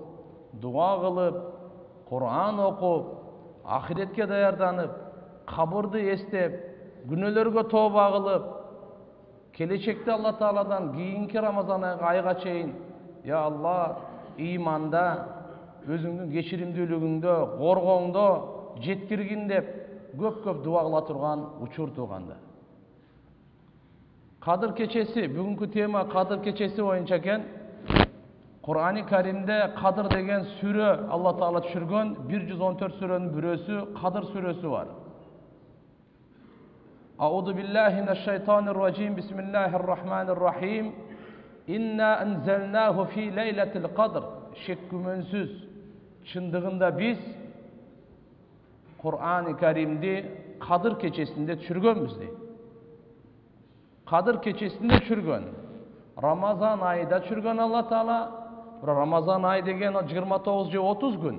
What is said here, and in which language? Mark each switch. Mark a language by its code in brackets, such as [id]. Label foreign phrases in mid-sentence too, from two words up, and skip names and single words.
[ky] дуа кылып, Кур'ан окуп, ахиретке даярданып, кабырды эстеп, күнөөлөргө тооба кылып, келечекте Алла Тааладан кийинки Рамазан айга чейин, я Алла, иманда, өзүңдүн кечиримдүүлүгүңдө, коргооңдо жеткиргин деп көп-көп дуа кыла турган учур туугандар. Кадыр кечеси, бүгүнкү тема Кадыр кечеси боюнча экен. Кур'ани Каримде Кадыр деген сүрө Алла Таала түшүргөн, 114 сүрөнүн бирөөсү Кадыр сүрөсү бар. [ar] أعوذ بالله من الشيطان الرجيم. بسم الله الرحمن الرحيم. إنا أنزلناه في ليلة القدر. [ky] Шек күмөнсүз чындыгында биз Кур'ани Каримди Кадыр кечесинде түшүргөнбүз дейт. Кадыр кечесинде түшүргөн. Рамазан айында түшүргөн Алла Таала. Рамазан айы деген 29 же 30 күн.